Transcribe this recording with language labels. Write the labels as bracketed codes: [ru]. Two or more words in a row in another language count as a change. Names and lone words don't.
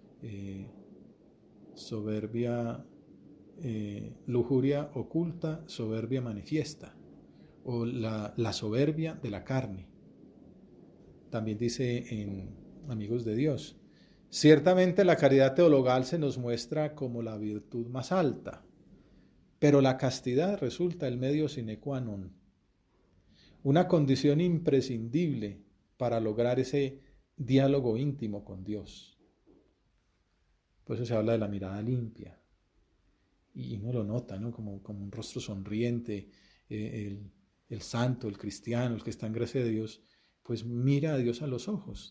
[es] Soberbia, lujuria oculta, soberbia manifiesta, o la soberbia de la carne. También dice en Amigos de Dios, ciertamente la caridad teologal se nos muestra como la virtud más alta, pero la castidad resulta el medio [la] sine qua non, [es] una condición imprescindible para lograr ese diálogo íntimo con Dios. Por eso se habla de la mirada limpia, y uno lo nota, ¿no? Como un rostro sonriente, el santo, el cristiano, el que está en gracia de Dios, pues mira a Dios a los ojos.